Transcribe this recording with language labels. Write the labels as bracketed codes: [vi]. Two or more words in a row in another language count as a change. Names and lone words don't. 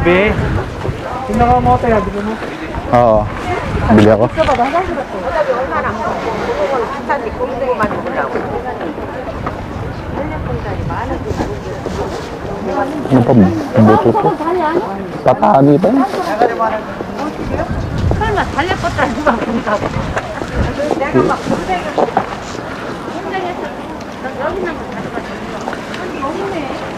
[tl] Ube. Yung nakamote, di ba mo? Oo. Bili ako. Ano pa? Buto to? Patani pa yun? [ko] 설마 달래 것도 아니고 본다고. 내가 막 현장에서 여기 있는 거 가져가자. 여기 있네.